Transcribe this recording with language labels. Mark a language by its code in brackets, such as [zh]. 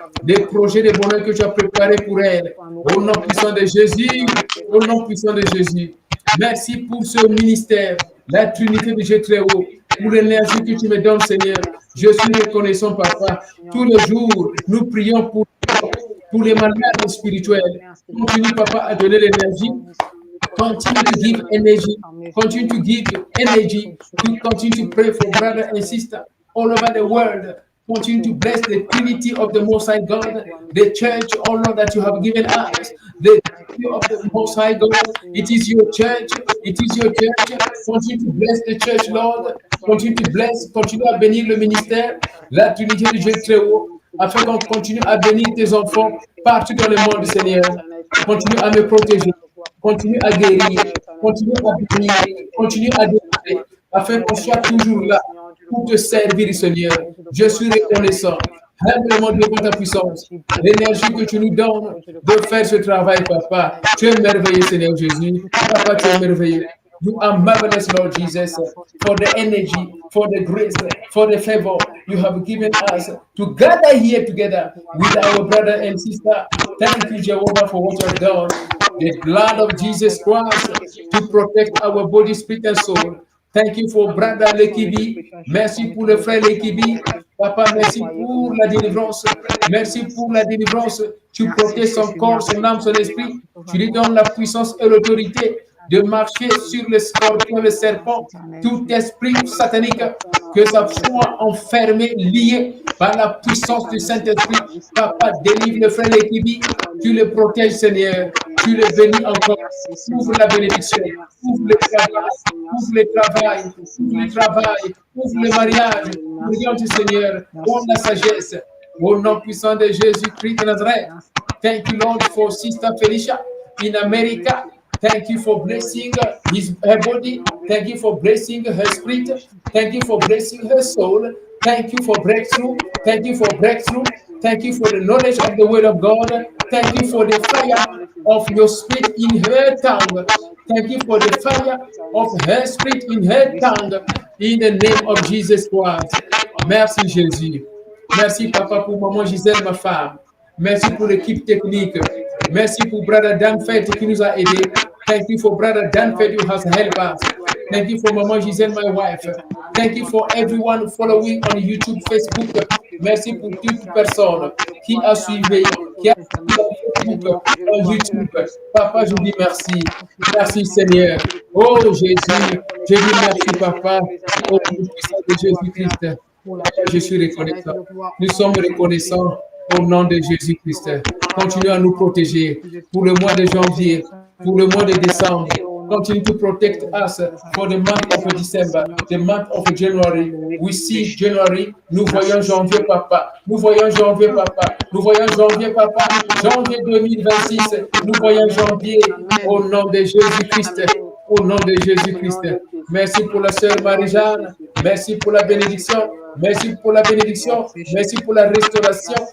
[fr] Des projets de bonheur que tu as préparés pour elle. Au nom puissant de Jésus, au nom puissant de Jésus. Merci pour ce ministère, la Trinité de Dieu très haut, pour l'énergie que tu me donnes, Seigneur. Je suis reconnaissant, Papa. Tous les jours, nous prions pour les malades spirituels. Continue, Papa, à donner l'énergie. [en] Continue to give energy. Continue to give energy. Continue to pray for brother and sister all over the world. Continue to bless the Trinity of the Most High God, the church, oh Lord, that you have given us. The Trinity of the Most High God, it is your church. It is your church. Continue to bless the church, Lord. Continue to bless, [fr] continue à bénir le ministère, la Trinité du Dieu très haut, afin qu'on continue à bénir tes enfants partout dans le monde, Seigneur. Continue à me protéger. Continue à guérir, continue à bénir, continue à délivrer, afin qu'on soit toujours là pour te servir, Seigneur. Je suis reconnaissant, humblement devant ta puissance, l'énergie que tu nous donnes de faire ce travail, Papa. Tu es merveilleux, Seigneur Jésus. Papa, tu es merveilleux. [en] You are marvelous, Lord Jesus, for the energy, for the grace, for the favor you have given us to gather here together with our brother and sister. Thank you, Jehovah, for what you have done. The blood of Jesus Christ to protect our body, spirit, and soul. Thank you for brother Lekibi. [fr] Merci pour le frère Lekibi. Papa, merci pour la délivrance. Merci pour la délivrance. Tu protèges son corps, son âme, son esprit. Tu lui donnes la puissance et l'autorité de marcher sur le scorpion, le serpent, tout esprit satanique, que ça soit enfermé, lié par la puissance du Saint-Esprit. Papa, délivre le frère Lekibi, tu le protèges, Seigneur, tu le bénis encore. Ouvre la bénédiction, ouvre le travail, ouvre le travail, ouvre le travail, ouvre le mariage. Prions du Seigneur, donne la sagesse. Au nom puissant de Jésus-Christ de Nazareth. [en] Thank you, Lord, for Sister Felicia in America. Thank you for blessing her body. Thank you for blessing her spirit. Thank you for blessing her soul. Thank you for breakthrough. Thank you for breakthrough. Thank you for the knowledge of the word of God. Thank you for the fire of your spirit in her tongue. Thank you for the fire of her spirit in her tongue. In the name of Jesus Christ. [fr] Merci Jésus. Merci Papa pour maman Gisèle, ma femme. Merci pour l'équipe technique. Merci pour Brother Danfet qui nous a aidés. [en] Thank you for Brother Danfet who has helped us. Thank you for Maman Gisèle, my wife. Thank you for everyone following on YouTube, Facebook. [fr] Merci pour toute personne qui a suivi, qui a suivi Facebook, en YouTube. Papa, je dis merci. Merci Seigneur. Oh Jésus, je dis merci Papa. Oh puissance de Jésus-Christ. Je suis reconnaissant. Nous sommes reconnaissants au nom de Jésus-Christ. Continue à nous protéger pour le mois de janvier, pour le mois de décembre. [en] Continue to protect us for the month of December, the month of January. We see January. [fr] Nous voyons janvier, Papa. Nous voyons janvier, Papa. Nous voyons janvier, Papa. Janvier 2026. Nous voyons janvier au nom de Jésus-Christ. Au nom de Jésus-Christ. Merci pour la sœur Marie-Jeanne. Merci pour la bénédiction. Merci pour la bénédiction. Merci pour la restauration.